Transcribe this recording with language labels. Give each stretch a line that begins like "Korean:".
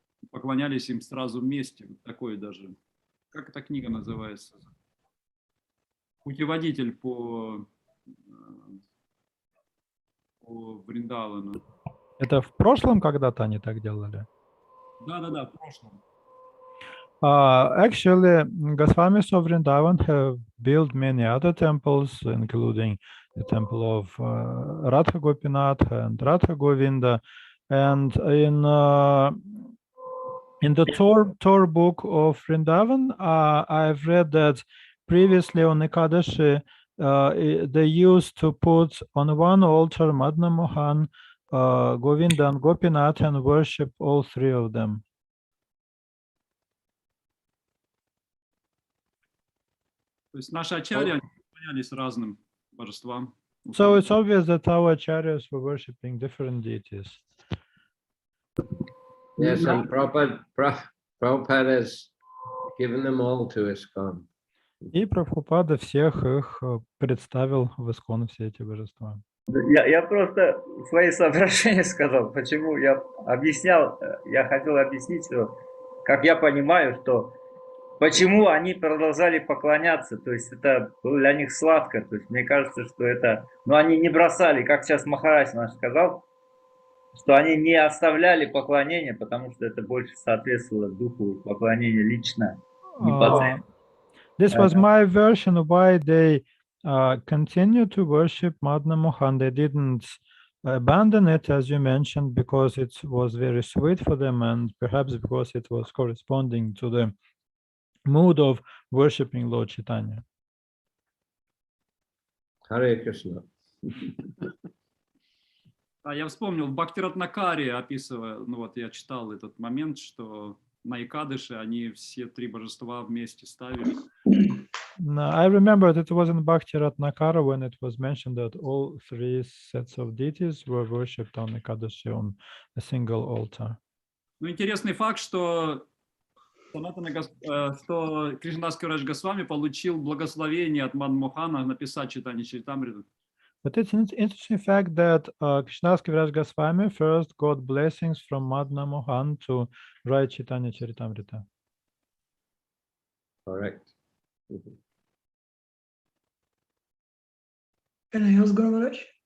Russian: Поклонялись им сразу вместе. Такой даже. Как эта книга называется? Путеводитель по Вриндавану. Это в прошлом когда-то они так делали? Да, в прошлом.
English: Actually, Goswamis of Vrindavan have built many other temples, including the temple of Radha Gopinath and Radha Govinda. And in the Torah book of Vrindavan, I've read that previously on Ekadashi, they used to put on one altar Madana Mohan, Govinda and Gopinath and worship all three of them.
Russian: То есть наши ачарьи поклонялись разным божествам.
English: So it's obvious that our acharyas were worshipping different deities. Yes, and Prabhupada has given them all to ISKCON.
Russian: И Прабхупада всех их представил в ИСККОН, все эти божества. Я просто свои соображения сказал, почему я объяснял, я хотел объяснить, что, как я понимаю, что почему они продолжали поклоняться, то есть это было для них сладко, то есть мне кажется, что это, но они не бросали, как сейчас Махарадж наш сказал, что они не оставляли поклонение, потому что это больше соответствовало духу поклонения лично.
English: This was my version of why they continued to worship Madana Mohan. They didn't abandon it, as you mentioned, because it was very sweet for them, and perhaps because it was corresponding to the mood of worshiping Lord Chaitanya. Hare Krishna.
Russian: А я вспомнил, в Бхактиратнакаре описывая, ну вот я читал этот момент, что на Икадыше они все три божества вместе ставили.
English: No, I remember that it was in Bhakti Ratnakara when it was mentioned that all three sets of deities were worshipped on Ekadashi on a single altar.
Russian: Ну, интересный факт, что что Кришнадас Кавирадж Госвами получил благословение от Мадмохана написать Чайтанья Чаритамриту.
English: But it's an interesting fact that Krishnadas Kaviraj Goswami first got blessings from Madhna Mohan to write Chaitanya Charitamrita. Correct. Can I ask Guru Maharaj?